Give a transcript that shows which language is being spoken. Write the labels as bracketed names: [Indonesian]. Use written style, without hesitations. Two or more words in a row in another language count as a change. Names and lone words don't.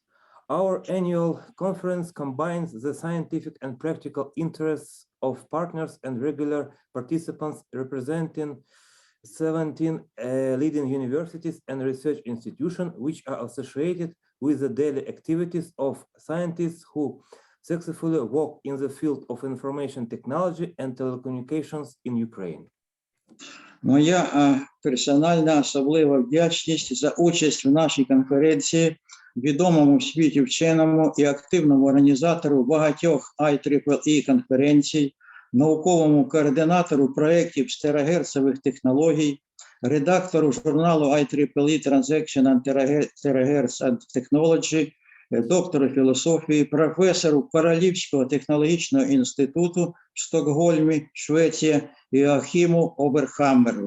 [English] Our annual conference combines the scientific and practical interests of partners and regular participants representing 17 leading universities and research institutions which are associated with the daily activities of scientists who successfully work in the field of information technology and telecommunications in Ukraine. [Ukrainian] Моя персональна особлива вдячність за участь в нашій конференції відомому в світі вченому і активному організатору багатьох IEEE конференцій, науковому координатору проєктів з терагерцевих технологій, редактору журналу IEEE Transaction and Terahertz and Technology, доктору філософії, професору Королівського технологічного інституту в Стокгольмі, Швеція, Йоахіму Оберхаммеру.